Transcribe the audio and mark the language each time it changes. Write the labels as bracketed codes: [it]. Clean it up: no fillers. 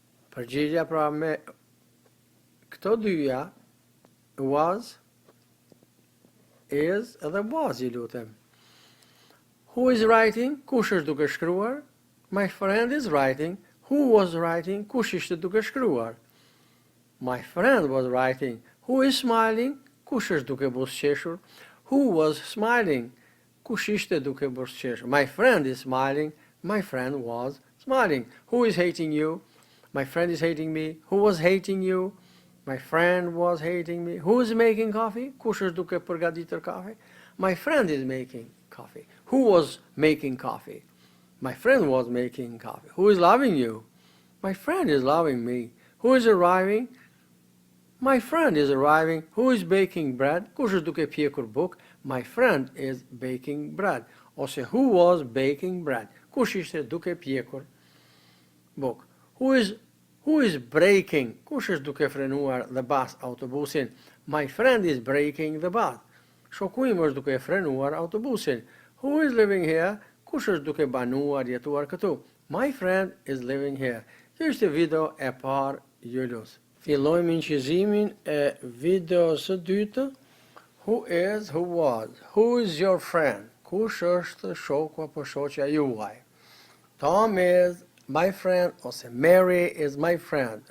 [sq] Përgjigja pra me këto dyja was, is edhe was I lutem. [en] Who is writing? [sq] Kush është duke shkruar? [en] My friend is writing. Who was writing? [sq] Kush ishte duke shkruar. [en] My friend was writing. Who is smiling? [sq] Kush është duke buzëqeshur. [en] Who was smiling? [sq] Kush ishte duke buzëqeshur. [en] My friend is smiling. My friend was smiling. Who is hating you? My friend is hating me. Who was hating you? My friend was hating me. Who is making coffee? [sq] Kush është duke përgatitur kafe? [en] My friend is making coffee. Who was making coffee? My friend was making coffee. Who is loving you? My friend is loving me. Who is arriving? My friend is arriving. Who is baking bread? [sq] Kush është duke pjekur buk? [en] My friend is baking bread. Ose who was baking bread? [sq] Kush ishte duke pjekur buk? [en] Who is braking? [sq] Kush është duke frenuar [en] the bus, [sq] autobusin? [en] My friend is braking the bus. [sq] Shoku im është duke frenuar autobusin. [en] Who is living here? [sq] Kush është duke banuar, jetuar këtu? [en] My friend is living here. [sq] Kjo është video e parë Julius. Fillojmë incizimin e videos së dytë. [en] Who is, who was? Who is your friend? [sq] Kush është shoku apo shoqja juaj? [en] Tom is my friend, ose Mary is my friend.